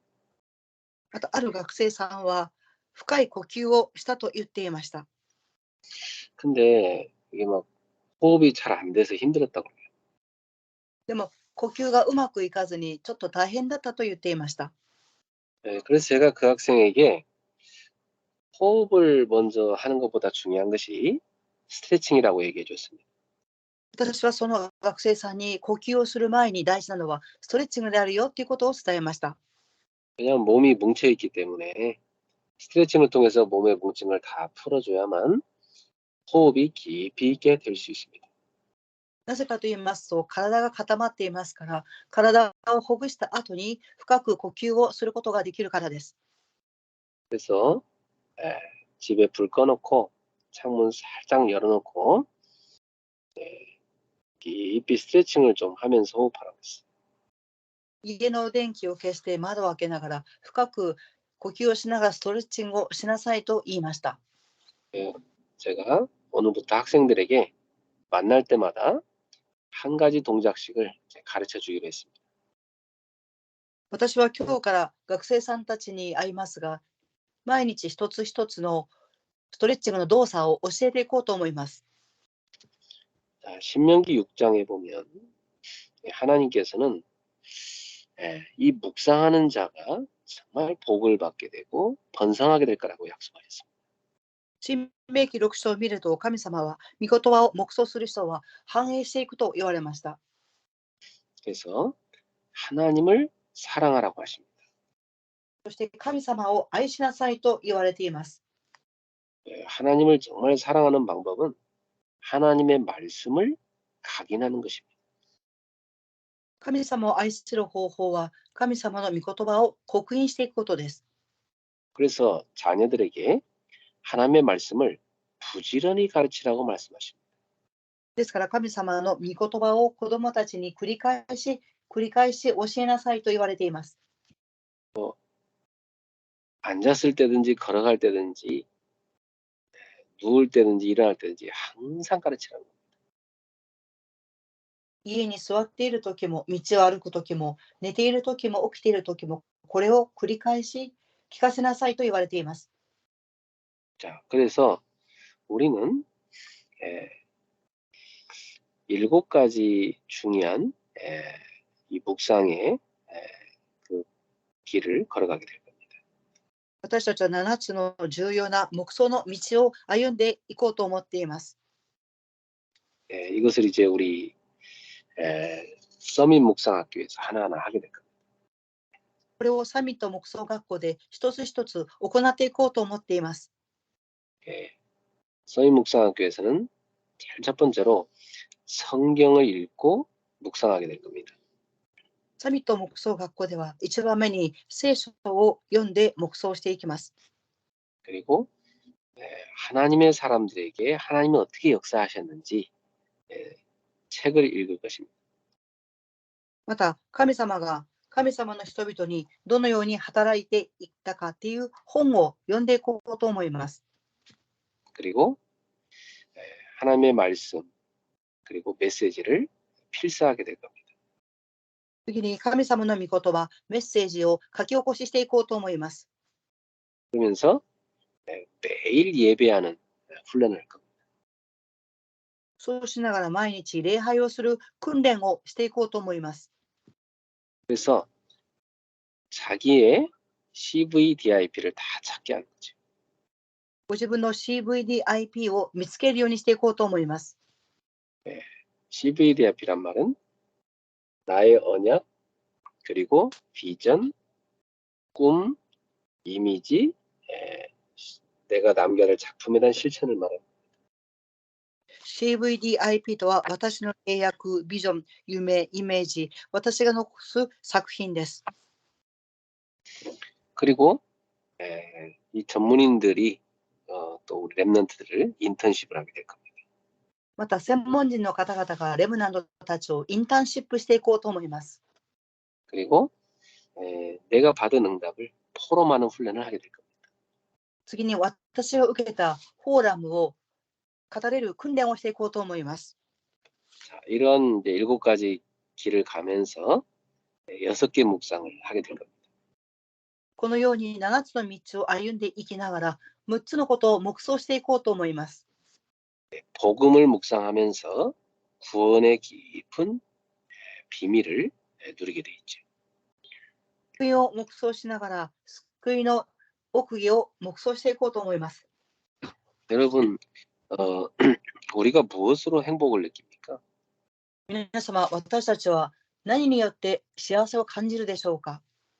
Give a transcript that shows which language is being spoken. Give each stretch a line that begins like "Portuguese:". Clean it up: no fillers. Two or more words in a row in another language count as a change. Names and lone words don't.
Japanese: またある学生さんは深い呼吸をしたと言っていました。
Korean: 근데 이게 막 호흡이 잘 안 돼서 힘들었다고 그래요.
Japanese: でも呼吸がうまくいかずにちょっと大変だったと言っていました。
Korean: 그래서 제가 그 학생에게 호흡을 먼저 하는 것보다 중요한 것이 스트레칭이라고 얘기해 줬습니다.
Japanese: 私はその学生さんに呼吸をする前に大事なのはストレッチングであるよということを伝えました。
Korean: 왜냐하면 몸이 뭉쳐 있기 때문에 스트레칭을 통해서 몸의 뭉침을 다 풀어줘야만 호흡이 깊이 있게 될 수 있습니다.
Japanese: なぜかと言いますと、体が固まっていますから、体をほぐした後に深く呼吸をすることができるからです。
Korean: 그래서 집에 불 꺼놓고 창문 살짝 열어놓고 깊이 스트레칭을 좀 하면서 호흡하라고 했어요.
Japanese: 家の電気を消して窓を開けながら深く呼吸をしながらストレッチングをしなさいと言いました。
Korean: 제가 오늘부터 학생들에게 만날 때마다 한 가지 동작씩을 가르쳐 주기로 했습니다.
Japanese: 私は今日から学生さんたちに会いますが、毎日一つ一つのストレッチングの動作を教えていこうと思います。
Korean: 자, 신명기 6장에 보면 하나님께서는 이 묵상하는 자가 정말 복을 받게 되고 번성하게 될 거라고 약속하셨습니다.
Japanese: 新明記6章を見ると、神様は御言葉を黙想する人は繁栄していくと言われました。
Korean: 그래서 하나님을 사랑하라고 하십니다.
Japanese: そして神様を愛しなさいと言われています。
Korean: 하나님을 정말 사랑하는 방법은 하나님의 말씀을 각인하는 것입니다.
Japanese: 神様を愛する方法は神様の御言葉を刻印していくことです。
Korean: 그래서 자녀들에게 하나님의 말씀을 부지런히 가르치라고 말씀하십니다.
Japanese: ですから神様の御言葉を子供たちに繰り返し教えなさいと言われています。
Korean: 앉았을 때든지 걸어갈 때든지 누울 때든지 일어날 때든지 항상 가르치라는 겁니다.
Japanese: 家に座っている時も、道を歩く時も、寝ている時も、起きている時も、これを繰り返し聞かせなさいと言われています。
Korean: 자, 그래서 우리는 7가지 중요한 이 묵상의 그 길을 걸어가게 될 겁니다.
Japanese: 私たちは7つの重要な黙想の道を歩んでいこうと思っています。
Korean: 이것을 이제 우리 서민 묵상학교에서 하나하나 하게 될 겁니다.
Japanese: これをサミット黙想学校で一つ一つ行っていこうと思っています。
Korean: 서민 묵상학교에서는 제일 첫 번째로 성경을 읽고 묵상하게 될 겁니다.
Japanese: サミット黙想学校では一番目に聖書を読んで黙想していきます。
Korean: 그리고 하나님의 사람들에게 하나님은 어떻게 역사하셨는지 책을 읽을 것입니다.
Japanese: また神様が神様の人々にどのように働いていったかっていう本を読んでいこうと思います。
Korean: 그리고 하나님의 말씀 그리고 메시지를 필사하게 될 겁니다.
Japanese: 次に神様の御言葉、メッセージを書き起こししていこうと思います。
Korean: 그러면서 매일 예배하는 훈련을 할 겁니다.
Japanese: そうしながら毎日礼拝をする訓練をしていこうと思います。
Korean: 그래서 자기의 CVDIP를 다 찾게 하는 거죠.
Japanese: ご自分の CVDIP を見つけるようにしていこうと思います。
Korean: CVDIP란 말은 나의 언약, 그리고 비전, 꿈, 이미지, 내가 남겨야 할 작품에 대한 실천을 말합니다.
Japanese: CVDIP とは私の契約、ビジョン、夢、イメージ、私が残す作品です。
Korean: 그리고 이 전문인들이 또 우리 랩런트들을 인턴십을 하게 될 겁니다.
Japanese: また、専門人の方々がレムナントたちをインターンシップしていこうと思います。
Korean: 그리고 내가 받은 응답을 포럼하는 훈련을 하게 될 겁니다.
Japanese: 次に私が受けたフォーラムを語れる訓練をしていこうと思います。
Korean: 자, 이런 이제 7가지 길을 가면서 6개 묵상을 하게 될 겁니다.
Japanese: このように7つの道を歩んでいきながら6つのことを黙想していこうと思います。
Korean: 복음을 묵상하면서 구원의 깊은 비밀을 누리게 돼 있죠.
Japanese: 福音を黙想しながら救いの奥義を黙想していこうと思います。
Korean: 여러분, 우리가 무엇으로 행복을 느낍니까?
Japanese: 皆様、私たちは何によって幸せを感じるでしょうか。